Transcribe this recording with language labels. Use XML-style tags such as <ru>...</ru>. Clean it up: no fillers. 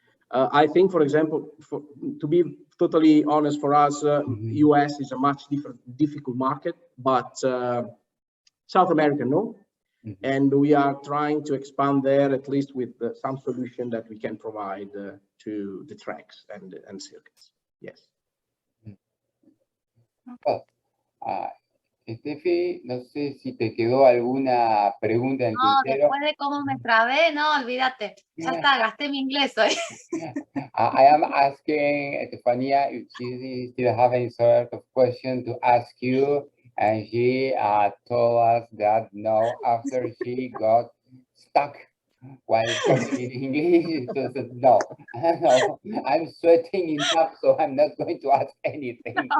<en>I think, for example, to be totally honest, for us, US is a much difficult market, but South America, no. And we are trying to expand there, at least with some solution that we can provide to the tracks and circuits. Yes.</en> <es>Well, Steffi, no sé si te quedó alguna pregunta en No, tintero. después de cómo me trabé, no, olvídate. Ya está, gasté mi inglés hoy.</es> <en>I am asking Estefania if she still have any sort of question to ask you, and she told us that no, after she got stuck while talking in English, so said, no, no, I'm sweating enough, so I'm not going to ask anything.</en>